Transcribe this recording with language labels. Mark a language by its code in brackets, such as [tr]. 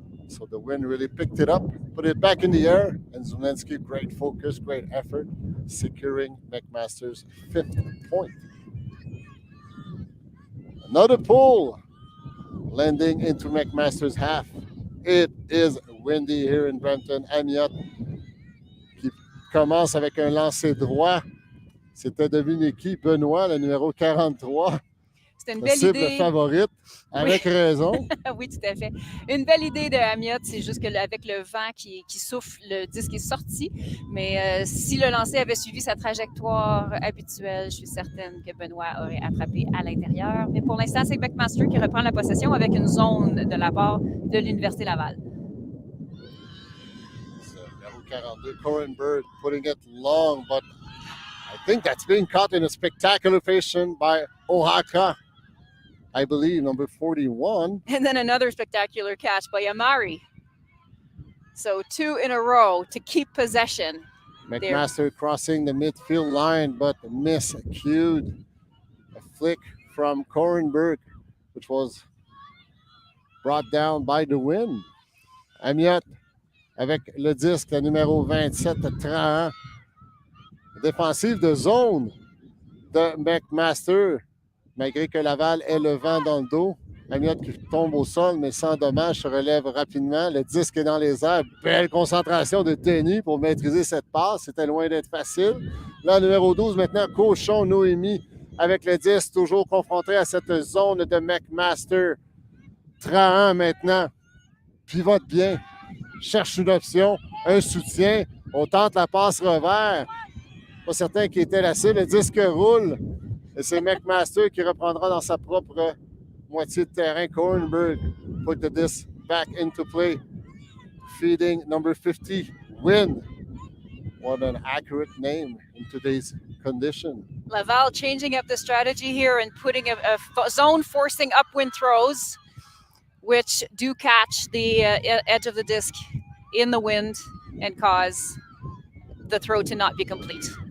[en] So the wind really picked it up, put it back in the air, and Zumlensky, great focus, great effort, securing McMaster's 5th point. Another pull, landing into McMaster's half. It is windy here in Brampton. [fr] Amiot qui commence avec un lancer droit. C'était devenu qui? Benoît, le numéro 43. C'était une la belle cible idée. favorite, avec raison. Oui, tout à fait. Une belle idée de Amiot, c'est juste qu'avec le vent qui souffle, le disque est sorti. Mais si le lancer avait suivi sa trajectoire habituelle, je suis certaine que Benoît aurait attrapé à l'intérieur. Mais pour l'instant, c'est McMaster qui reprend la possession avec une zone de la part de l'Université Laval. [en] Numéro 42, Corin Bird, putting it long, but I think that's being caught in a spectacular fashion by Oaxaca. I believe, number 41. And then another spectacular catch by Amari. So 2 in a row to keep possession. McMaster crossing the midfield line, but miscued. A flick from Corenberg, which was brought down by the wind. [fr] Amiot avec le disque, le numéro 27, Trahan. Défensive de zone de McMaster. Malgré que Laval ait le vent dans le dos, Amiot qui tombe au sol, mais sans dommage, se relève rapidement. Le disque est dans les airs. Belle concentration de Denis pour maîtriser cette passe. C'était loin d'être facile. Là, numéro 12, maintenant, Cochon, Noémie, avec le disque, toujours confronté à cette zone de McMaster. Trahan, maintenant, pivote bien. Cherche une option, un soutien. On tente la passe revers. Pas certain qui était la cible. Le disque roule. Et c'est McMaster qui reprendra dans sa propre moitié de terrain. [en] Corenberg put the disc back into play. Feeding number 50, Win. What an accurate name in today's condition. Laval changing up the strategy here and putting a zone forcing upwind throws, which do catch the edge of the disc in the wind and cause the throw to not be complete.